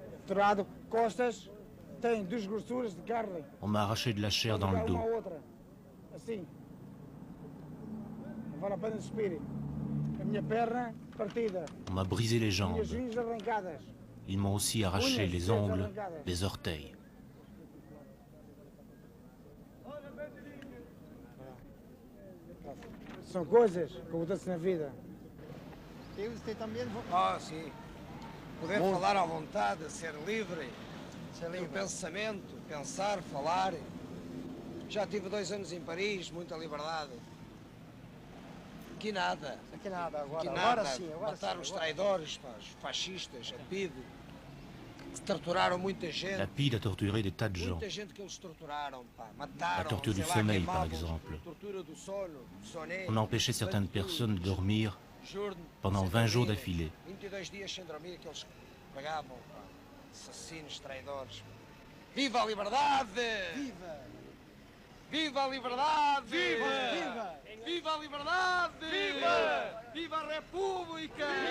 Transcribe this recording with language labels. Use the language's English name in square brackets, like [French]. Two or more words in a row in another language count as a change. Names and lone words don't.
[French] On m'a arraché de la chair dans le dos. On m'a brisé les jambes. Ils m'ont aussi arraché les ongles, les orteils. [Portuguese] São coisas que acontecem na vida. Ah, sim. Poder falar à vontade, ser livre, ter pensamento, pensar, falar. Já tive 2 anos em Paris, muita liberdade. Aqui nada. Aqui nada, agora, Aqui nada. agora sim. Agora Mataram sim, os agora. traidores, pá, os fascistas, a PIDE. Torturaram muita gente. [French] La PIDE a torturé des tas de gens. [Portuguese] Muita gente que eles torturaram, pá. [French] La [Portuguese] Mataram, [French] torture du [Portuguese] sei lá, [French] sommeil, par [Portuguese] queimavam-os. [French] exemple. [Portuguese] Tortura do sono, do soné. [French] On a empêché certaines personnes de dormir [Portuguese] Juro-me, [French] pendant [Portuguese] sem [French] 20 jours [Portuguese] dormir. [French] d'affilée. [Portuguese] 22 dias sem dormir que eles pagavam, pá. Assassinos, traidores. Viva a liberdade! Viva! Viva a liberdade! Viva! Viva! Viva a liberdade! Viva! Viva a República!